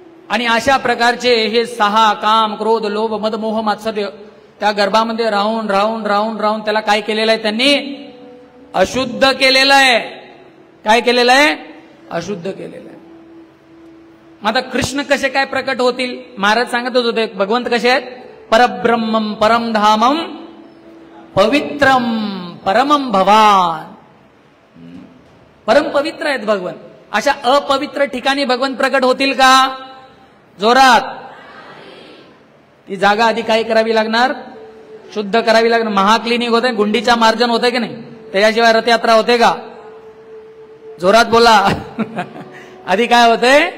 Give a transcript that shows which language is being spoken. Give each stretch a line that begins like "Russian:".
Marathi: आणि अशा प्रकारचे हे 6 काम क्रोध लोभ मद मोह मात्सर्य त्या गर्भामध्ये राहून राहून राहून राहून त्याला काय केलेलं आहे? त्यांनी अशुद्ध केलेलं आहे. काय केलेलं आहे? अशुद्ध केलेलं आहे. मग आता कृष्ण कसे काय प्रकट होतील? महाराज सांगतच होते भगवंत कसे आहेत?
Sanskrit: परब्रह्मम परम धामम पवित्रम परमम भवान.
Marathi: परम पवित्र आहेत भगवंत. अशा अपवित्र ठिकाणी भगवंत प्रकट होतील का? जोरात. ती जागा आधी काय करावी लागणार? शुद्ध करावी लागणार. महाक्लिनिक होते, गुंडीचा मार्जन होते की नाही? त्याच्याशिवाय रथयात्रा होते का? जोरात बोला. आधी काय होते?